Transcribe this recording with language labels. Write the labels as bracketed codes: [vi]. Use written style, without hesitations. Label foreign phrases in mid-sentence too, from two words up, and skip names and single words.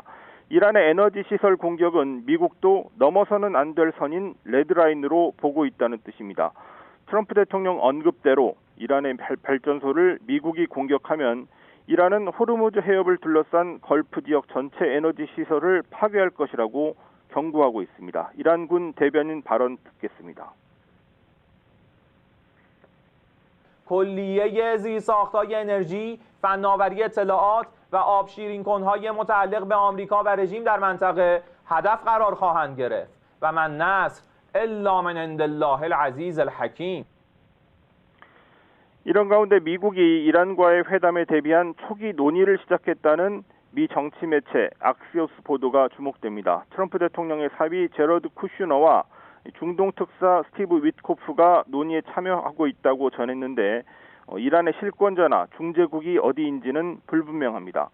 [ko] 이란의 에너지 시설 공격은 미국도 넘어서는 안 될 선인 레드라인으로 보고 있다는 뜻입니다. 트럼프 대통령 언급대로 이란의 발전소를 미국이 공격하면 이란은 호르무즈 해협을 둘러싼 걸프 지역 전체 에너지 시설을 파괴할 것이라고 경고하고 있습니다. 이란군 대변인 발언 듣겠습니다. [fa] کلیه زیرساخت‌های انرژی، فناوری اطلاعات و آب شیرین‌کن‌های متعلق به آمریکا و رژیم در منطقه هدف قرار خواهند گرفت [ar] و من نصر الا من عند الله العزیز الحکیم. [ko] 이런 가운데 미국이 이란과의 회담에 대비한 초기 논의를 시작했다는 미 정치 매체 악시오스 보도가 주목됩니다. 트럼프 대통령의 사위 제러드 쿠슈너와 중동 특사 스티브 위트코프가 논의에 참여하고 있다고 전했는데 이란의 실권자나 중재국이 어디인지는 불분명합니다.